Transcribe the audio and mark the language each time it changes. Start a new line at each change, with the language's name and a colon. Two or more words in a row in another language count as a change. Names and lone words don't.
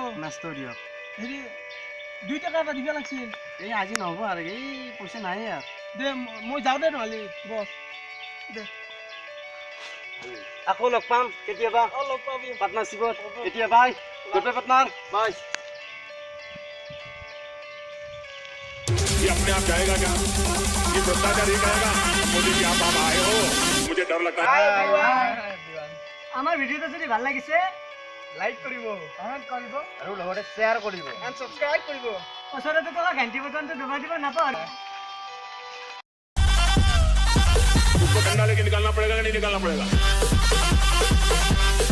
Assamese: নাস্ত দিয়ক হেৰি 2 টাকা এটা দিব লাগিছিল এই আজি নহ'ব আৰু এই পইচা নাই আৰু দে মই যাওঁ দে নহ'লে বছ দে আকৌ লগ পাম কেতিয়াবা লগ পাবি পাৰ্টনাৰশ্বিপত এতিয়া
English: bye good bye partner bye
Hindi: ये अपने आप जाएगा क्या ये भ्रष्टाचार ही कहेगा मोदी जी आप आए हो मुझे डर लगता है
Assamese: আমাৰ ভিডিঅ'টো যদি ভাল লাগিছে লাইক কৰিব কমেণ্ট কৰিব আৰু লগতে শ্বেয়াৰ কৰিব
English: and subscribe
Assamese: কৰিব ওচৰতে থকা ঘণ্টি বটনটো দবাই দিব নাপাহৰিব
Hindi: उसको डंडा लेके निकालना पड़ेगा या नहीं निकालना पड़ेगा